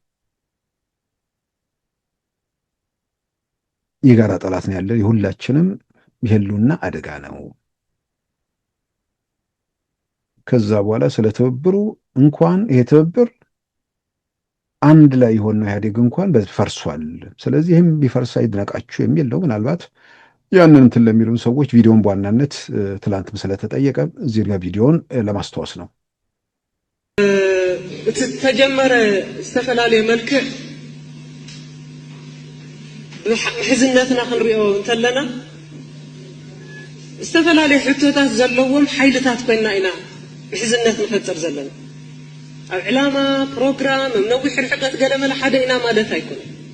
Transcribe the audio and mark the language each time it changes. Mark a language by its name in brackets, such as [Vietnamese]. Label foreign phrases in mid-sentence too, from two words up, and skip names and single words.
[Amharic] የጋራ ጠላት ነው ያለን፣ የሁላችንም የህልውና አደጋ ነው። ከዛ በኋላ ስለ ትብብሩ እንኳን ይሄ ትብብር አንድ ላይ የሆነው ኢህአዴግ እንኳን ፈርሷል፣ ስለዚህ ይህም ቢፈርስ አይድነቃችሁ የሚል ነው። ምናልባት ያንን እንትን ለሚሉን ሰዎች ቪዲዮን በዋናነት ትላንትም ስለተጠየቀ እዚህ ጋር ቪዲዮን ለማስታወስ ነው። [Tigrinya] ተጀመረ ዝተፈላለዩ መልክዕ ሕዝነትና ክንሪኦ እንተለና ዝተፈላለዩ ሕቶታት ዘለዎም ሓይልታት ኮይና ኢና ሕዝነት ንፈጥር ዘለና ኣብ ዕላማ ፕሮግራም ነዊሕ ርሕቀት ገለመለ ሓደ ኢና ማለት ኣይኮነን